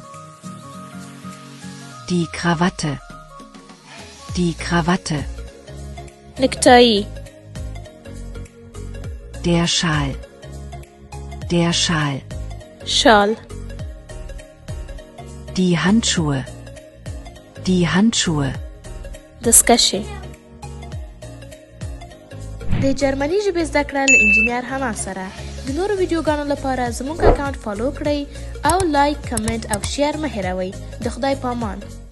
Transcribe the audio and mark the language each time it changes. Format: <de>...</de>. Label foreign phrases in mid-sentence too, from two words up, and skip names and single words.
<de>Die Krawatte. Die Krawatte.</de> <ps>نکتایی.</ps> <de>Der Schal. Der Schal.</de> <ps>شال.</ps> <de>Die Handschuhe. Die Handschuhe.</de> <ps>دستکشې. د جرمني ژبې زده کړه له انجینیر حنا سره. د نورو ویډیوګانو لپاره زموږ اکاونټ فالو کړئ او لایک، کمنټ او شیر مه هېروئ. د خدای په امان.</ps>